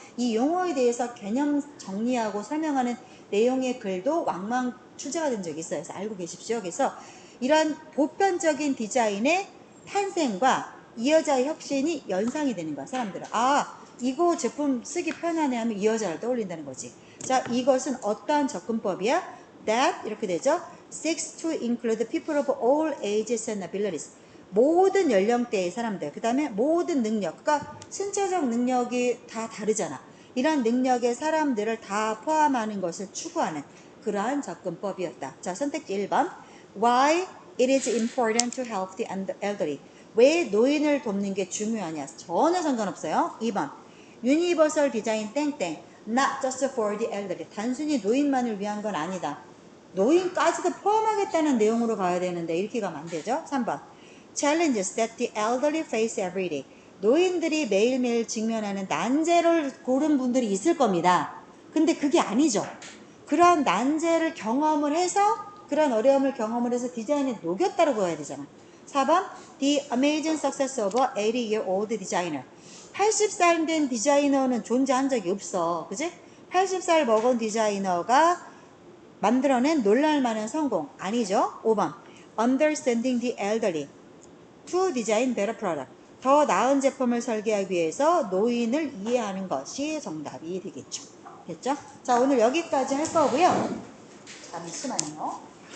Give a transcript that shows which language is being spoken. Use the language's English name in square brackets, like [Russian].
[Korean] 이 용어에 대해서 개념 정리하고 설명하는 내용의 글도 왕왕 출제가 된 적이 있어요. 그래서 알고 계십시오. 그래서 이런 보편적인 디자인의 탄생과 이 여자의 혁신이 연상이 되는 거야. 사람들은 이거 제품 쓰기 편하네 하면 이 여자를 떠올린다는 거지. 자, 이것은 어떠한 접근법이야? That 이렇게 되죠. [English] Seeks to include people of all ages and abilities. [Korean] 모든 연령대의 사람들, 그 다음에 모든 능력, 그러니까 신체적 능력이 다 다르잖아. 이런 능력의 사람들을 다 포함하는 것을 추구하는 그러한 접근법이었다. 자, 선택지 1번. [English] Why it is important to help the elderly. [Korean] 왜 노인을 돕는 게 중요하냐? 전혀 상관없어요. 2번. [English] Universal design 땡땡. Not just for the elderly. [Korean] 단순히 노인만을 위한 건 아니다. 노인까지도 포함하겠다는 내용으로 가야 되는데 이렇게 가면 안 되죠. 3번. [English] Challenges that the elderly face every day. [Korean] 노인들이 매일매일 직면하는 난제를 고른 분들이 있을 겁니다. 근데 그게 아니죠. 그러한 난제를 경험을 해서 그런 어려움을 경험을 해서 디자인에 녹였다고 해야 되잖아. 4번. [English] The amazing success of a 80-year-old designer. [Korean] 80살 된 디자이너는 존재한 적이 없어. 그지? 80살 먹은 디자이너가 만들어낸 놀랄만한 성공. 아니죠. 5번. [English] Understanding the elderly to design better product. [Korean] 더 나은 제품을 설계하기 위해서 노인을 이해하는 것이 정답이 되겠죠. 됐죠? 자, 오늘 여기까지 할 거고요. 잠시만요.